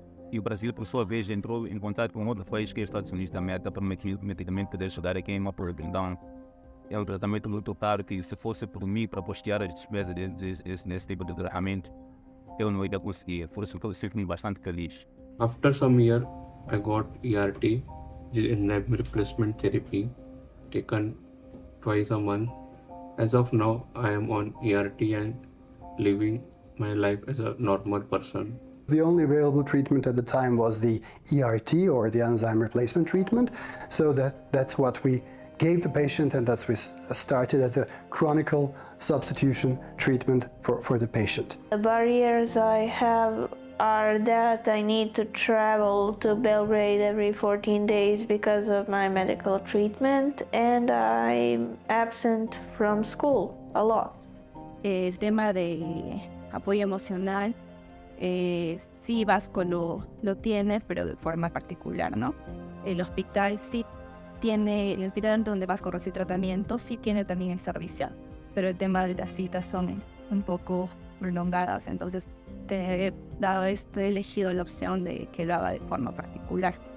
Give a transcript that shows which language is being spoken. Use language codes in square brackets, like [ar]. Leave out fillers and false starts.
[pt] E o Brasil, por sua vez, entrou em contato com outro país que é os Estados Unidos da América para medicamento poder ajudar a quem é uma então é um tratamento muito caro que, se fosse por mim para postear as despesas nesse tipo de tratamento, eu não ia conseguir. Por isso eu fico bastante feliz. [en] After some years, I got ERT, enzyme replacement therapy, taken twice a month. As of now, I am on ERT and living my life as a normal person. The only available treatment at the time was the ERT, or the enzyme replacement treatment. So that's what we gave the patient, and that's what started as a chronic substitution treatment for the patient. The barriers I have are that I need to travel to Belgrade every 14 days because of my medical treatment, and I'm absent from school a lot. [es] El tema de apoyo emocional, sí Vasco lo tiene, pero de forma particular, ¿no? El hospital sí tiene, el hospital donde Vasco recibe tratamiento sí tiene también el servicio, pero el tema de las citas son un poco prolongadas, entonces te he elegido la opción de que lo haga de forma particular.